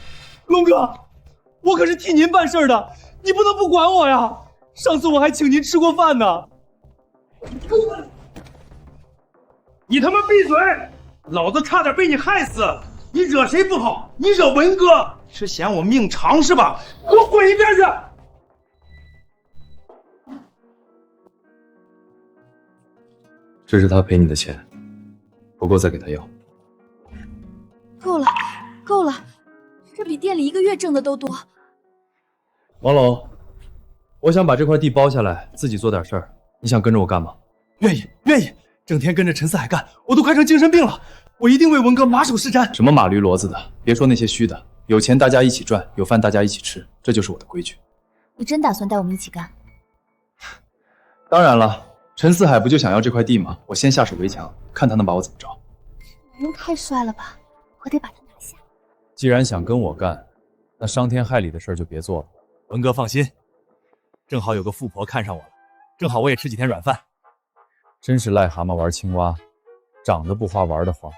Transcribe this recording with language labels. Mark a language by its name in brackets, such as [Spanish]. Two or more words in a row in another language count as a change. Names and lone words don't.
[Chinese] 龍哥，我可是替您辦事的，你不能不管我呀。上次我還請您吃過飯呢。你他媽閉嘴！老子差點被你害死！你惹誰不好？你惹文哥，是嫌我命長是吧？給我滾一邊去！這是他賠你的錢，不夠再給他要。夠了，這比店裡一個月掙的都多。王龍，我想把這塊地包下來，自己做點事兒。你想跟着我幹嗎？願意，整天跟着陳四海幹，我都快成精神病了。我一定為文哥馬首是瞻。什麼馬驢騾子的，別說那些虛的。有錢大家一起賺，有飯大家一起吃，這就是我的規矩。你真打算帶我們一起幹？當然了，陳四海不就想要這塊地嗎？我先下手為強，看他能把我怎麼着。人太帥了吧，我得把他拿下。既然想跟我幹，那傷天害理的事就別做了。文哥放心，正好有個富婆看上我了，正好我也吃幾天軟飯。真是癩蛤蟆玩青蛙，長得不花玩得花。